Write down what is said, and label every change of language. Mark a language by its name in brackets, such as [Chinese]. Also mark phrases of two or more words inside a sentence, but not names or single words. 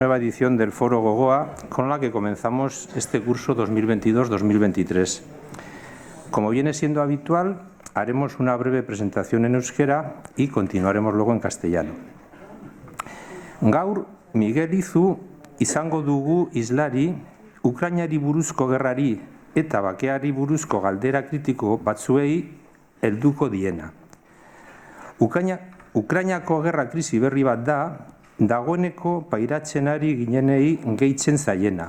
[Spanish] Nueva edición del Foro Gogoa, con la que comenzamos este curso 2022-2023. Como viene siendo habitual, haremos una breve presentación en euskera y continuaremos luego en castellano. [Basque] Gaur, Miguel Izu izango dugu islari, Ukrainari buruzko gerrari eta bakeari buruzko galdera kritiko batzuei helduko diena. Ukrainako gerra krisi berri bat da, dagoeneko pairatzen ari ginenei gehitzen zaiena.